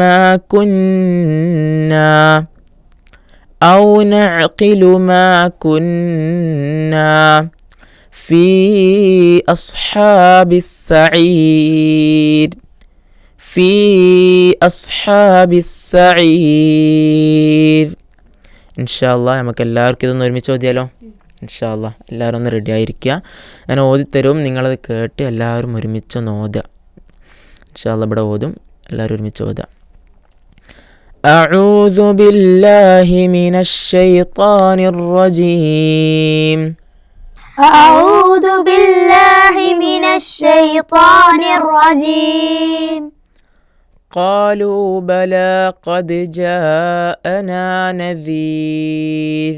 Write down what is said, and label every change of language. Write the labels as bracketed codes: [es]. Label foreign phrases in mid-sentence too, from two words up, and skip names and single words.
[ar] ما كنا في أصحاب السعير. إن شاء الله [ml] നമുക്ക് എല്ലാവർക്കും ഇതൊന്ന് ഒരുമിച്ച് ഓതിയാലോ? [ar] إن شاء الله [ml] എല്ലാവരും ഒന്ന് റെഡി ആയിരിക്കുക. ഞാൻ ഓതിത്തരും, നിങ്ങളത് കേട്ട് എല്ലാവരും ഒരുമിച്ചൊന്ന് ഓതുക. [ar] إن شاء الله [ml] ഇവിടെ ഓതും, എല്ലാവരും ഒരുമിച്ച് ഓതുക. [ar] أعوذ بالله من الشيطان الرجيم. أعوذ بالله من الشيطان الرجيم. قالوا بلى قد جاءنا نذير.